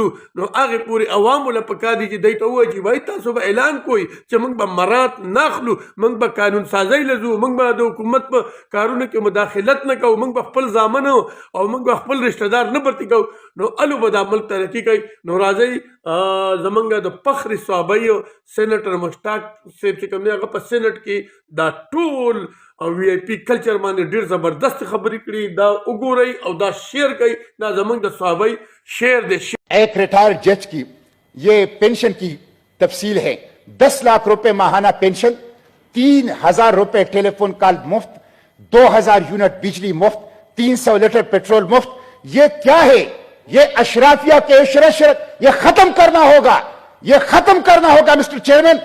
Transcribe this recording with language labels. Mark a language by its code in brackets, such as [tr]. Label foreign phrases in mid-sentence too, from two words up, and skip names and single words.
[ps] نو هغې پورې عوامو له پکار دي چې دی ته ووایي چې وایي تاسو به اعلان کوئ چې موږ به مرات نه اخلو، موږ به قانون سازی له ځو، موږ به د حکومت په کارونو کې مداخلت نه کوو، موږ به خپل زامن او موږ به خپل رشته دار نه برتي کوو. نو الو به دا ملک ترقي کوي. نو راځئ زمونږ د فخر صحابی سینټر مشتاق صاحب چې کوم دی هغه په سینټ کې دا ټول [en] VIP culture [ps] باندې ډیر زبردست خبرې کړي. دا وګورئ او دا شیئر کوي. دا زمونږ د صحابی شعر دی. [ur] ایک ریٹائر جج کی یہ پینشن کی تفصیل ہے. 10 لاکھ روپے ماہانہ پینشن، 3,000 روپے ٹیلی فون کال مفت، 2,000 یونٹ بجلی مفت، 300 لیٹر پیٹرول مفت. یہ کیا ہے؟ یہ اشرافیہ کے عشرت یہ ختم کرنا ہوگا، یہ ختم کرنا ہوگا [en] Mister Chairman.